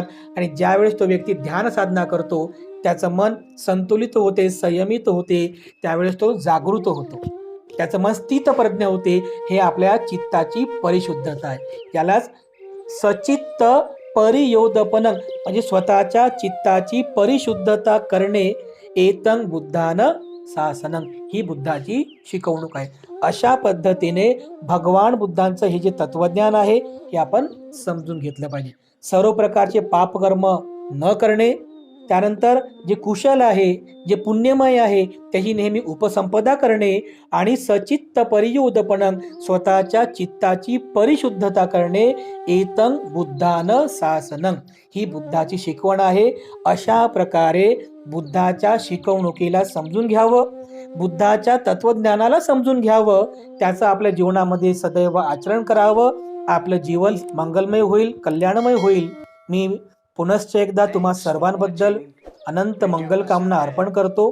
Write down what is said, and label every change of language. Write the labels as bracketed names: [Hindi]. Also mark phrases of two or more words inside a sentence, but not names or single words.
[Marathi] आणि ज्यावेळेस तो व्यक्ती ध्यान साधना करतो, त्याचं मन संतुलित होते, संयमित होते, त्यावेळेस तो जागृत होतो, त्याचं मन स्थितप्रज्ञ होते. हे आपल्या चित्ताची परिशुद्धता आहे. यालाच [Pali] सचित्त परियोदपनं, [Marathi] म्हणजे स्वतःच्या चित्ताची परिशुद्धता करणे, [Pali] एतं बुद्धान शासनं, [Marathi] ही बुद्धाची शिकवणूक आहे. अशा पद्धतीने भगवान बुद्धांचं हे जे तत्वज्ञान आहे, हे आपण समजून घेतलं पाहिजे. सर्व प्रकारचे पापकर्म न करणे, त्यानंतर जे कुशल आहे, जे पुण्यमय आहे, त्याची नेहमी उपसंपदा करणे, आणि [Pali] सचित्त परियोदपनं, [Marathi] स्वतःच्या चित्ताची परिशुद्धता करणे, [Pali] एतं बुद्धान शासनं, [Marathi] ही बुद्धाची शिकवण आहे. अशा प्रकारे बुद्धाच्या शिकवणुकीला समजून घ्यावं, बुद्धाच्या तत्वज्ञानाला समजून घ्यावं, त्याचं आपल्या जीवनामध्ये सदैव आचरण करावं. आपलं जीवन मंगलमय होईल, कल्याणमय होईल. मी पुनश्च एकदा तुम्हा सर्वांबद्दल अनंत मंगल कामना अर्पण करतो.